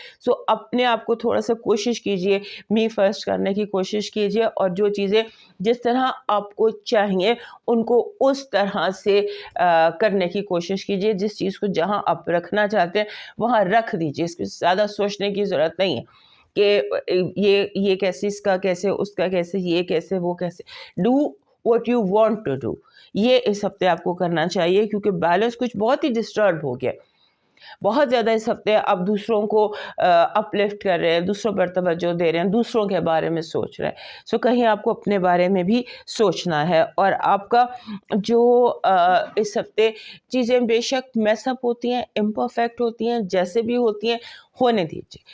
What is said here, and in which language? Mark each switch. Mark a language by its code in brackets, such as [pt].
[ur] سو اپنے آپ کو تھوڑا سا کوشش کیجئے، می فرسٹ کرنے کی کوشش کیجئے، اور جو چیزیں جس طرح آپ کو چاہیے ان کو اس طرح سے کرنے کی کوشش کیجئے. جس چیز کو جہاں آپ رکھنا چاہتے ہیں وہاں رکھ دیجئے. اس کو زیادہ سوچنے کی ضرورت نہیں ہے کہ یہ کیسے، اس کا کیسے، اس کا کیسے، یہ کیسے، وہ کیسے. [en] Do what you want to do. [ur] یہ اس ہفتے آپ کو کرنا چاہیے، کیونکہ بیلنس کچھ بہت ہی ڈسٹرب ہو گیا. بہت زیادہ اس ہفتے آپ دوسروں کو اپ لفٹ کر رہے ہیں، دوسروں پر توجہ دے رہے ہیں، دوسروں کے بارے میں سوچ رہے ہیں. سو کہیں آپ کو اپنے بارے میں بھی سوچنا ہے. اور آپ کا جو اس ہفتے چیزیں بے شک میس اپ ہوتی ہیں، امپرفیکٹ ہوتی ہیں، جیسے بھی ہوتی ہیں، ہونے دیجیے.